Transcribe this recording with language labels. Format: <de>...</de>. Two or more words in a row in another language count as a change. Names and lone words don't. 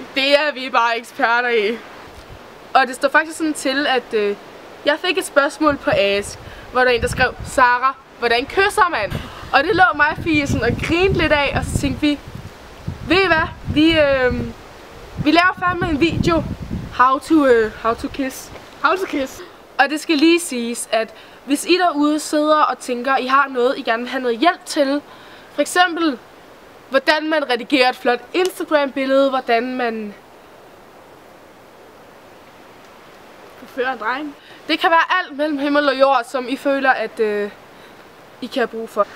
<da>Det er vi bare eksperter i. Og det står faktisk sådan til, at jeg fik et spørgsmål på Ask, hvor der er en, der skrev, Sara, hvordan kysser man? Og det lå mig og Fie sådan og grinte lidt af, og så tænkte vi, ved I hvad? Vi laver fandme en video,</da> <en>how to kiss. How to kiss.</en> <da>Og det skal lige siges, at hvis I derude sidder og tænker, I har noget, I gerne vil have noget hjælp til, for eksempel, hvordan man redigerer et flot Instagram-billede, hvordan man Forfører en dreng. Det kan være alt mellem himmel og jord, som I føler, at I kan have brug for.</da>